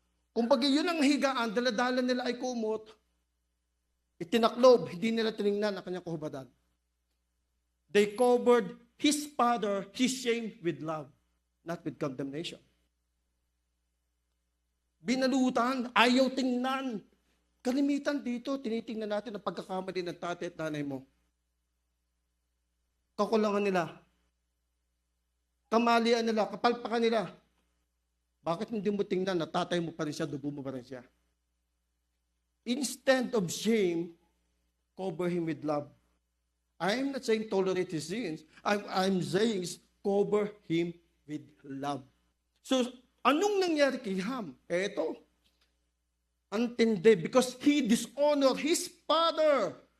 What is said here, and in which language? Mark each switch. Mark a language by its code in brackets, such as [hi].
[tl] Kumbaga yun ang higaan, daladala nila ay kumot, itinaklob, hindi nila tiningnan ang kanyang kahubadan. [en] They covered his father, his shame with love, not with condemnation. [tl] Binalutan, ayaw tingnan. Kalimitan dito, tinitingnan natin ang pagkakamali ng tatay at nanay mo. Kakulangan nila. Kamalian nila, kapalpakan nila. Bakit hindi mo tingnan na tatay mo pa rin siya, dugo mo pa rin siya? [en] Instead of shame, cover him with love. I'm not saying tolerate his sins. I'm saying cover him with love. [tl] So, anong nangyari kay Ham? Eto, antindi, [en] because he dishonored his father.